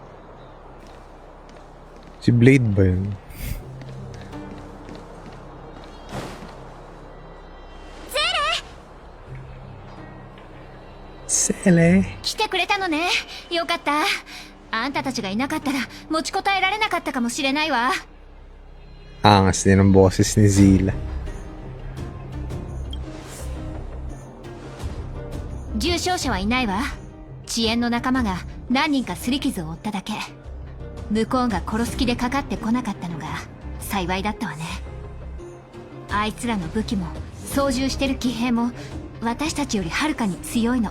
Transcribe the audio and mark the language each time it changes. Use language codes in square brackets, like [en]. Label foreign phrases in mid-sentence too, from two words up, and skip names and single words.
[tl] Si Blade ba yun? Sele! [ja] 来てくれたのね。よかった。あんたたちがいなかったら持ちこたえられなかったかもしれないわ。 [tl] Angas din ang boses ni Zila. [ja] 重傷者はいないわ。遅延の仲間が何人か擦り傷を負っただけ。向こうが殺す気でかかってこなかったのが幸いだったわね。あいつらの武器も操縦してる騎兵も私たちよりはるかに強いの。